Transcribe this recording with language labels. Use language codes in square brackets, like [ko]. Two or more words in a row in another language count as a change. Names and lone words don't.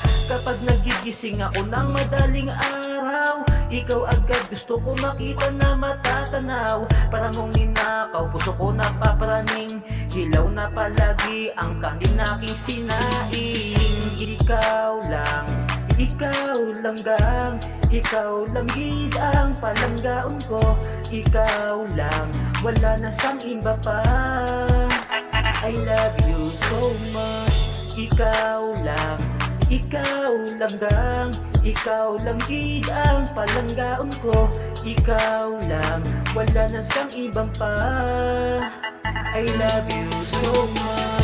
[tl] Kapag nagigising ako ng madaling araw, ikaw agad gusto ko makita na matatanaw. Para mong ninakaw, puso ko napaparaning. Hilaw na palagi ang kangin aking sinaing. [hil] Ikaw lang gang, ikaw lang gid ang palanggaon ko. Ikaw lang, wala na sang iba pa. [en] I love you so much. [hil] Ikaw lang gang, ikaw lang gid ang palanggaon ko. Ikaw lang, wala na sang ibang pa. [en] I love you so much.